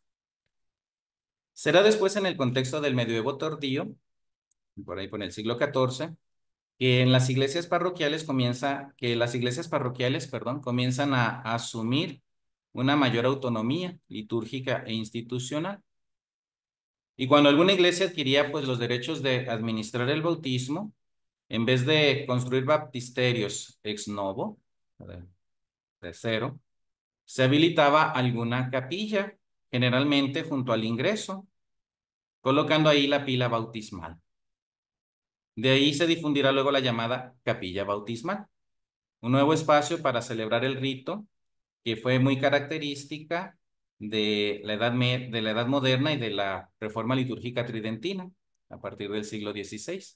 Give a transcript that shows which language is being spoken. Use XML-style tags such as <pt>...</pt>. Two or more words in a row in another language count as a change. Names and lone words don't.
<es>Será después en el contexto del medioevo tardío, por ahí por el siglo XIV, que en las iglesias parroquiales perdón, comienzan a asumir una mayor autonomía litúrgica e institucional. Y cuando alguna iglesia adquiría pues los derechos de administrar el bautismo, en vez de construir baptisterios</es> <la>ex novo,</la> <es>de cero, se habilitaba alguna capilla, generalmente junto al ingreso, colocando ahí la pila bautismal. De ahí se difundirá luego la llamada capilla bautismal, un nuevo espacio para celebrar el rito que fue muy característica de la edad moderna y de la reforma litúrgica tridentina a partir del siglo XVI.</es>